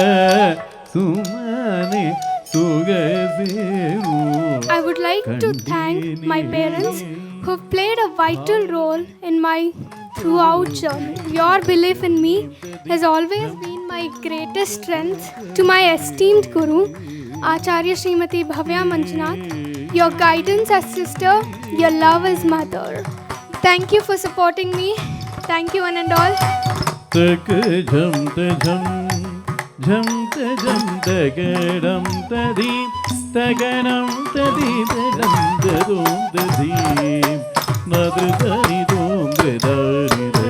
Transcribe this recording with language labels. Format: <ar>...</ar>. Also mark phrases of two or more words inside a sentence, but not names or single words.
<kn>ಸುಮನೆ ಸುಗಸೇರು.</kn> <en>I would like to thank my parents who have played a vital role in my throughout journey. Your belief in me has always been my greatest strength. To my esteemed Guru, Acharya Srimati Bhavya Manjunath, your guidance as sister, your love as mother. Thank you for supporting me Thank you, one and all. तक झम तझम झम तझम तगडम तदी तगनम तदी तगम तदोम तदीम नदृतनि दोम तदानि</en>